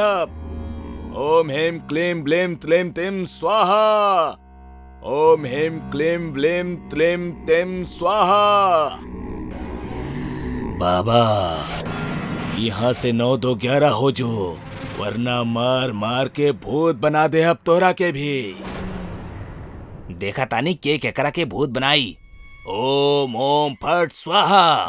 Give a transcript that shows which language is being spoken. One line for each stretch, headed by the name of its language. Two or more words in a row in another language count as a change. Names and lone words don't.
Sanskrit: अब ओम हेम क्लीम ब्लेम त्लेम तिम स्वाहा। ओम हेम क्लीम ब्लेम त्लेम तिम स्वाहा।
Bhojpuri: बाबा, यहाँ से 9 2 11 हो जो, वरना मार मार के भूत बना दे अब तोहरा के भी। देखा तानी के केकरा के भूत बनाई।
Sanskrit: ओम ओम फट स्वाहा।